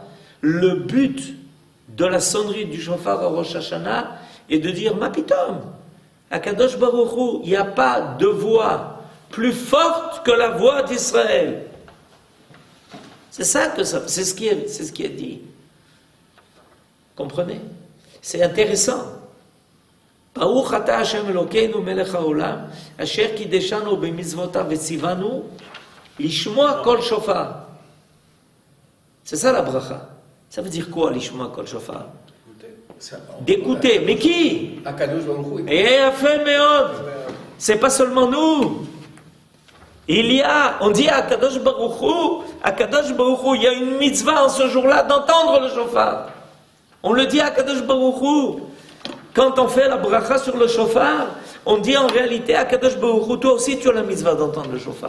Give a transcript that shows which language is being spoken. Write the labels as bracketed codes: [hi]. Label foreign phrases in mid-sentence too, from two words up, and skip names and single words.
[fr] Le but de la sonnerie du shofar à Rosh Hashanah est de dire Mapitom, à [he] קדוש ברוך הוא, [fr] il n'y a pas de voix plus forte que la voix d'Israël. C'est ça que ça, c'est ce qui est dit. Comprenez? C'est intéressant. [he] ברוך אתה השם אלוקינו מלך העולם, אשר קדשנו במצוותיו וצוונו לשמוע קול שופר. [fr] C'est ça la bracha. Ça veut dire quoi, [he] לשמוע קול שופר? [fr] D'écouter. Mais qui? [he] הקדוש ברוך הוא. [fr] Et fait meod. C'est pas seulement nous. On dit à [he] הקדוש ברוך הוא, [fr] il y a une mitzvah en ce jour-là d'entendre le shofar. On le dit à [he] הקדוש ברוך הוא. [fr] Quand on fait la bracha sur le shofar, on dit en réalité à [he] הקדוש ברוך הוא, [fr] toi aussi tu as la mitzvah d'entendre le shofar.